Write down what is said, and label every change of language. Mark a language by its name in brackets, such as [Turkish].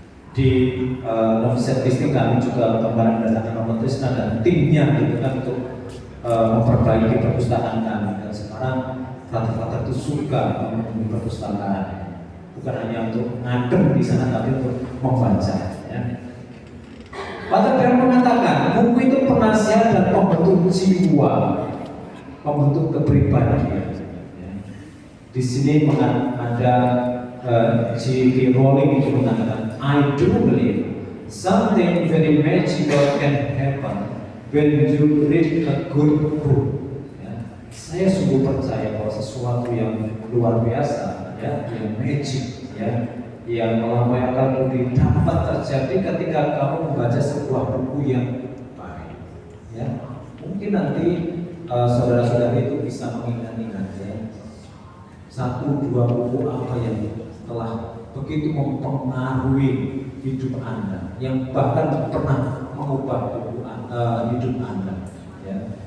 [Indonesian] Di Novisiat Kristen kami juga kemarin mendatangkan Romo Trisna dan timnya gitu kan untuk memperbaiki perpustakaan kami, dan sekarang frater-frater itu suka mengunjungi perpustakaan, bukan hanya untuk ngadem di sana tapi untuk membaca, ya. Pastor Dewan mengatakan buku itu penasihat dan pembentuk jiwa, pembentuk kepribadian, ya. Di sini ada J.K. [English] Rowling [Indonesian] itu mengatakan, [English] I do believe something very magical can happen when you read a good book. [Indonesian] Saya sungguh percaya bahwa sesuatu yang luar biasa, ya, yang magic, ya, yang melampaui akal budi dapat terjadi ketika kamu membaca sebuah buku yang baik, ya. Mungkin nanti saudara-saudara itu bisa mengingat-ingat, ya, 1-2 buku apa yang telah begitu mempengaruhi hidup Anda, yang bahkan pernah mengubah hidup Anda, ya.